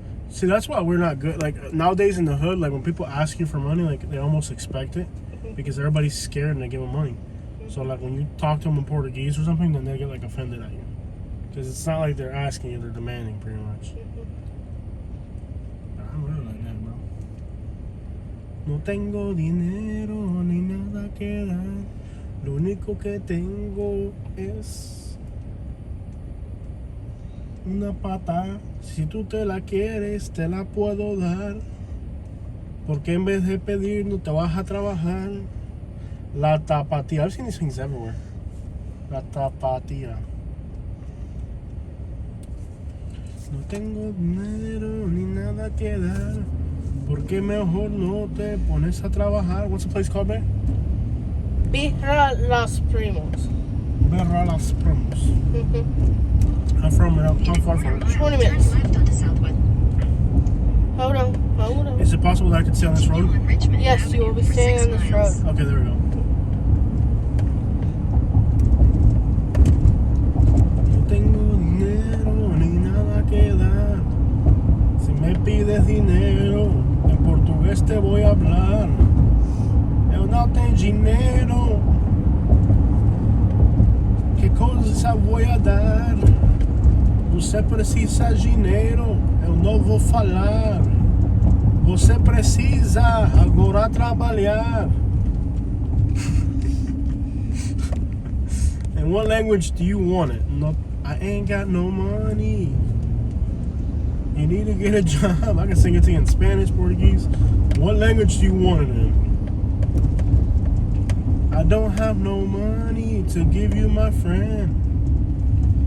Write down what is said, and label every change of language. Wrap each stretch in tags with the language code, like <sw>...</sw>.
<en>See, that's why we're not good. Like nowadays in the hood, like when people ask you for money, like they almost expect it because everybody's scared and they give them money. So like when you talk to them in Portuguese or something, then they get like offended at you because it's not like they're asking you; they're demanding, pretty much. I'm really like that, bro.</en> <es>No tengo dinero ni nada que dar. Lo único que tengo es una pata. Si tú te la quieres, te la puedo dar. Porque en vez de pedir, no te vas a trabajar. La tapatía.</es> <en>I've seen these things everywhere.</en> <es>La tapatía. No tengo dinero ni nada que dar. Porque mejor no te pones a trabajar.</es> <en>What's the place called, man? Birra Los Primos. Birra Los Primos. How far from it? 20 minutes. Hold on. Is it possible that I could stay on this road? Yes, you will be staying on this road. Okay, there we go.</en> <es>No tengo dinero ni nada que dar. Si me pides dinero, en portugués te voy a hablar.</es> <pt>Eu não tenho dinheiro. Que coisa vou a dar? Você precisa de dinheiro. Eu não vou falar. Você precisa agora trabalhar.</pt> <en>In what language do you want it? No, I ain't got no money. You need to get a job. I can sing it to you in Spanish, Portuguese. What language do you want it in? I don't have no money to give you, my friend.</en>